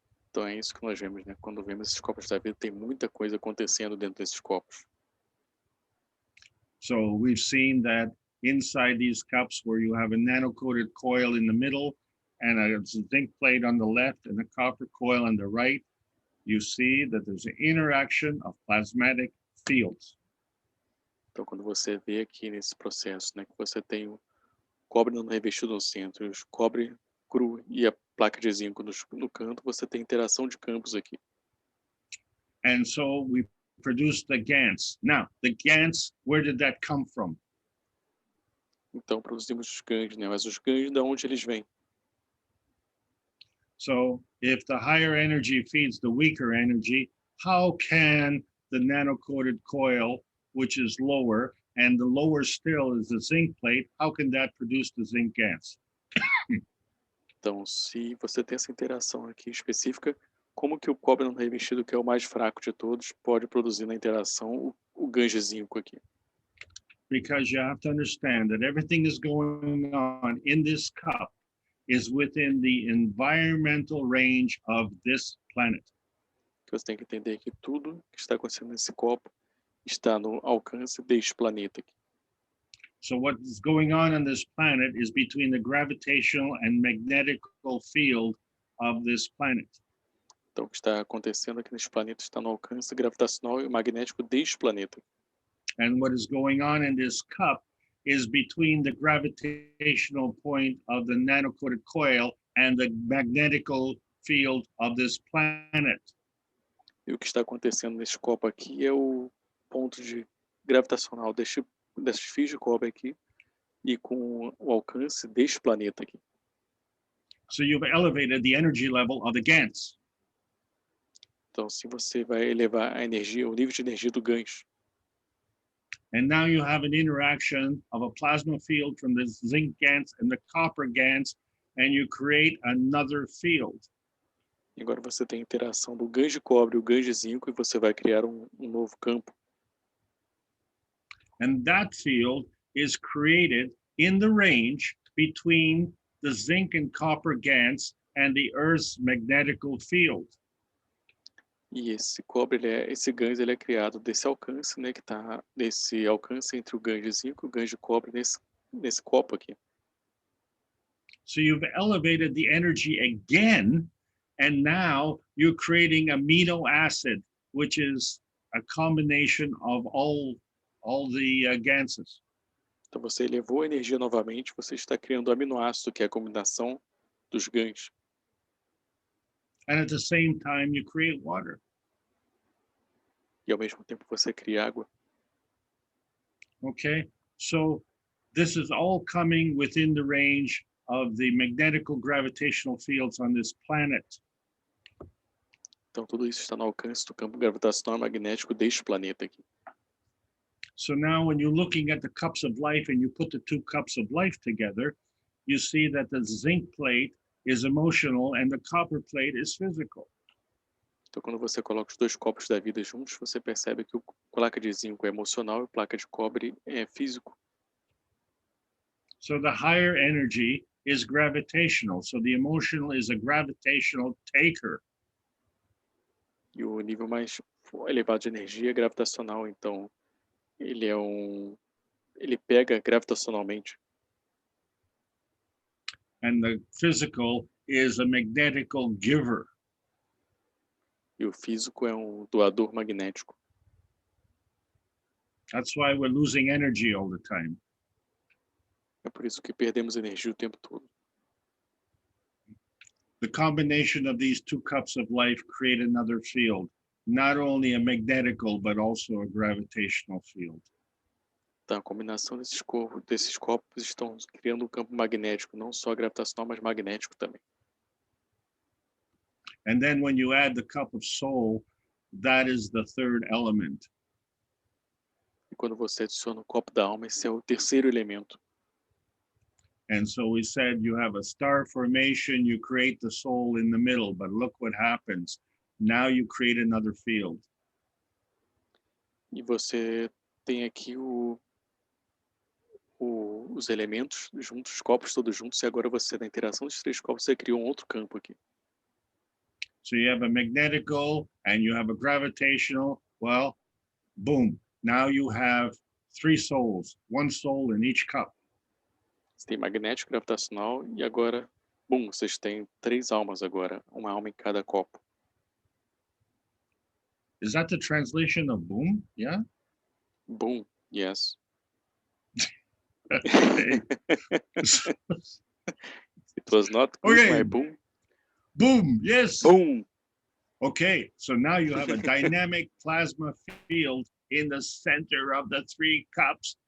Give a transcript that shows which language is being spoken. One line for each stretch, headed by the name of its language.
Portuguese: Então é isso que nós vemos, né? Quando vemos esses copos da vida, tem muita coisa acontecendo dentro desses copos.
English: So we've seen that inside these cups where you have a nano-coated coil in the middle and a zinc plate on the left and a copper coil on the right, you see that there's an interaction of plasmatic fields.
Portuguese: Então quando você vê aqui nesse processo, né, que você tem o cobre não revestido no centro, o cobre cru e a placa de zinco no canto, você tem interação de campos aqui.
English: And so we produce the GANs. Now, the GANs, where did that come from?
Portuguese: Então produzimos os ganhos, né? Mas os ganhos, de onde eles vêm?
English: So if the higher energy feeds the weaker energy, how can the nano-coated coil, which is lower, and the lower still is the zinc plate, how can that produce the zinc GANs?
Portuguese: Então, se você tem essa interação aqui específica, como que o cobre não revestido, que é o mais fraco de todos, pode produzir na interação o ganho de zinco aqui?
English: Because you have to understand that everything is going on in this cup is within the environmental range of this planet.
Portuguese: Você tem que entender que tudo que está acontecendo nesse copo está no alcance deste planeta aqui.
English: So what is going on this planet is between the gravitational and magnetical field of this planet.
Portuguese: Então, o que está acontecendo aqui neste planeta está no alcance gravitacional e magnético deste planeta.
English: And what is going on in this cup is between the gravitational point of the nano-coated coil and the magnetical field of this planet.
Portuguese: E o que está acontecendo neste copo aqui é o ponto de gravitacional deste fios de cobre aqui e com o alcance deste planeta aqui.
English: So you've elevated the energy level of the GANs.
Portuguese: Então, se você vai elevar a energia, o nível de energia do gancho.
English: And now you have an interaction of a plasma field from the zinc GANs and the copper GANs, and you create another field.
Portuguese: E agora você tem a interação do gancho de cobre e o gancho de zinco e você vai criar um novo campo.
English: And that field is created in the range between the zinc and copper GANs and the Earth's magnetical field.
Portuguese: E esse cobre, esse gancho, ele é criado desse alcance, né, que está nesse alcance entre o gancho de zinco e o gancho de cobre nesse copo aqui.
English: So you've elevated the energy again, and now you're creating amino acid, which is a combination of all the ganses.
Portuguese: Então você elevou a energia novamente, você está criando aminoácido, que é a combinação dos ganhos.
English: And at the same time, you create water.
Portuguese: E ao mesmo tempo você cria água.
English: Okay, so this is all coming within the range of the magnetical gravitational fields on this planet.
Portuguese: Então tudo isso está no alcance do campo gravitacional e magnético deste planeta aqui.
English: So now when you're looking at the cups of life and you put the two cups of life together, you see that the zinc plate is emotional and the copper plate is physical.
Portuguese: Então, quando você coloca os dois copos da vida juntos, você percebe que a placa de zinco é emocional e a placa de cobre é físico.
English: So the higher energy is gravitational. So the emotional is a gravitational taker.
Portuguese: E o nível mais elevado de energia é gravitacional, então ele pega gravitacionalmente.
English: And the physical is a magnetical giver.
Portuguese: E o físico é um doador magnético.
English: That's why we're losing energy all the time.
Portuguese: É por isso que perdemos energia o tempo todo.
English: The combination of these two cups of life create another field, not only a magnetical, but also a gravitational field.
Portuguese: Então, a combinação desses copos estão criando um campo magnético, não só gravitacional, mas magnético também.
English: And then when you add the cup of soul, that is the third element.
Portuguese: E quando você adiciona o copo da alma, esse é o terceiro elemento.
English: And so we said you have a star formation, you create the soul in the middle, but look what happens. Now you create another field.
Portuguese: E você tem aqui os elementos juntos, os copos todos juntos, e agora você, na interação dos três copos, você criou um outro campo aqui.
English: So you have a magnetical and you have a gravitational. Well, boom. Now you have three souls, one soul in each cup.
Portuguese: Você tem magnético, gravitacional, e agora, bum, vocês têm três almas agora, uma alma em cada copo.
English: Is that the translation of boom? Yeah? Boom, yes. Okay. It was not good, Okay. my boom. Boom, yes. Boom. Okay, so now you have a dynamic plasma field in the center of the three cups.